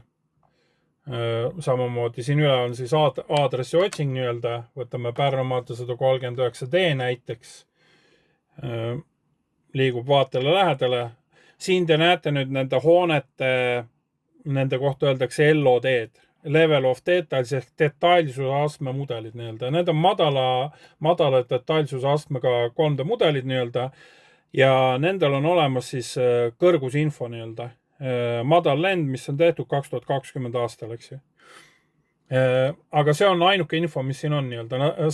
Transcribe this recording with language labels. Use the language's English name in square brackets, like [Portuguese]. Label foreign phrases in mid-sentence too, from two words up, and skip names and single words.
[Estonian] Samamoodi siin üle on siis aadressi otsing nii-öelda, võtame Pärnu maantee 139D näiteks, liigub vaatele lähedale. Siin te näete nüüd nende hoonete, nende kohta öeldakse LOD-d, [English] level of details [Estonian] ehk detailsuse astme mudelid nii-öelda. Need on madala detailsuse astmega 3D mudelid nii-öelda ja nendel on olemas siis kõrgusinfo nii-öelda. Madal lend, mis on tehtud 2020 aastal, eks ju. Aga see on ainuke info, mis siin on nii-öelda.